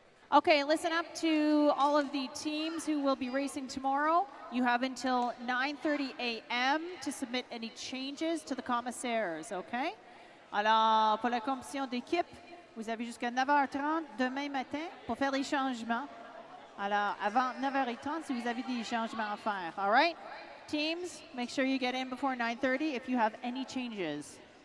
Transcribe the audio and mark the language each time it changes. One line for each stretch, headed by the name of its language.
English: Okay, listen up to all of the teams who will be racing tomorrow. You have until 9:30 a.m. to submit any changes to the commissaires, okay?
French: Alors, pour la compétition d'équipe, vous avez jusqu'à 9h30 demain matin pour faire les changements. Alors, avant 9h30, si vous avez des changements à faire,
English: all right? Teams, make sure you get in before 9:30 if you have any changes.